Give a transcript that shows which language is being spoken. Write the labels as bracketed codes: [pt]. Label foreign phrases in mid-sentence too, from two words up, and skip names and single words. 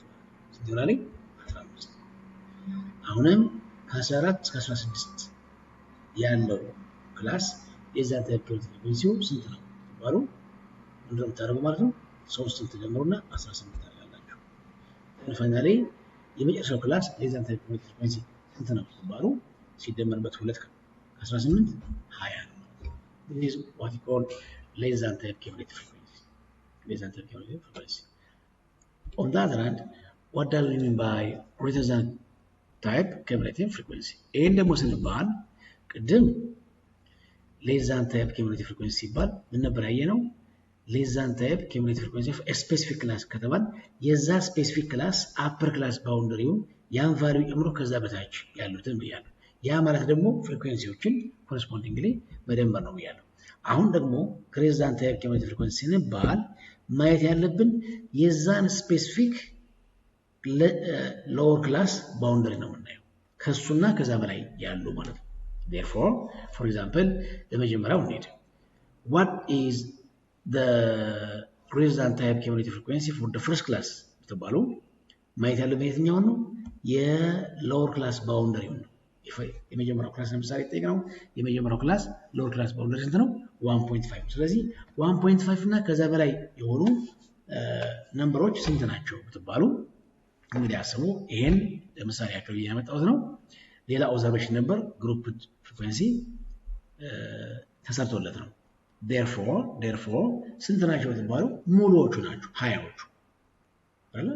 [am] ስንት ይሆናል 15። አሁንም ከ14 እስከ 16 ያለው [en] class less than type cumulative frequencyው [am] ስንት ነው ተባሉ ምንድን ነው የምታደርጉ ማለት ነው 3 ትደምሩና 18 ታደርጋላችሁ። ፋይናሊ የመጨረሻው [en] class less than type cumulative frequency [am] ስንት ነው ተባሉ ሲደመርበት 2 ከ18 20 ነው። [en] This is what we call less than type cumulative frequency. Less than type cumulative frequency. On the other hand, what does we mean by greater than type cumulative frequency? [am] ይህን ደግሞ ስንባል ቅድም [en] less than type cumulative frequency [am] ሲባል ምን ነበር ያየነው? [en] less than type cumulative frequency of a specific class [am] ከተባል የዛ [en] specific class upper class boundaryውን [am] ያን ቫልዩ ጨምሮ ከዛ በታች ያሉትን ብያለሁ። ያ ማለት ደግሞ [en] frequencyዎችን correspondingly [am] መደመር ነው ብያለሁ። አሁን ደግሞ [en] greater than type cumulative frequency [am] ስንባል ማየት ያለብን የዛን ስፔሲፊክ [en] lower class boundary [am] ነው የምናየው ከሱና ከዛ በላይ ያሉ ማለት ነው። [en] therefore for example [am] ለመጀመሪያው እንሂድ። [en] what is the greater than type cumulative frequency for the first class [am] ተባሉ ማየት ያለብን የትኛውን ነው? [en] የlower class boundaryው [am] ነው። የመጀመሪያው ክላስ ለምሳሌ ጠይቀው የመጀመሪያው ክላስ [en] lower class boundary [am] ስንት ነው? 1.5። ስለዚህ 1.5 እና ከዛ በላይ የሆኑ ነምበሮች ስንት ናቸው ብትባሉ እንግዲህ አስቡ። ይሄን ለምሳሌ ያክል ያመጣሁት ነው። ሌላ ኦብዘርቬሽን ነበር [en] group frequency [am] ተሰርቶለት ነው። therefore ስንት ናቸው ብትባሉ ሙሉዎቹ ናቸው 20ዎቹ አይደል?